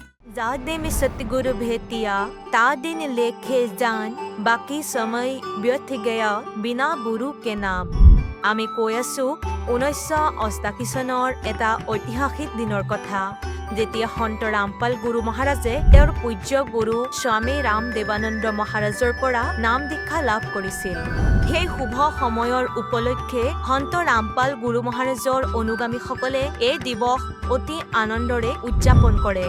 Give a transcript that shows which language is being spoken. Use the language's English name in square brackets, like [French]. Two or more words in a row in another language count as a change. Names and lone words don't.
[Hindi] जा दिन सतगुरु भेटिया ता दिन लेखे जान बाकी समय व्यर्थ गया बिना गुरु के नाम। [Assamese] আমি কৈ আছো 1988 চনৰ এটা ঐতিহাসিক দিনৰ কথা, যেতিয়া সন্ত ৰামপাল গুৰু মহাৰাজে তেওঁৰ পূজ্য গুৰু স্বামী ৰাম দেৱানন্দ মহাৰাজৰ পৰা নাম দীক্ষা লাভ কৰিছিল। সেই শুভ সময়ৰ উপলক্ষে সন্ত ৰামপাল গুৰু মহাৰাজৰ অনুগামীসকলে এই দিৱস অতি আনন্দৰে উদযাপন কৰে।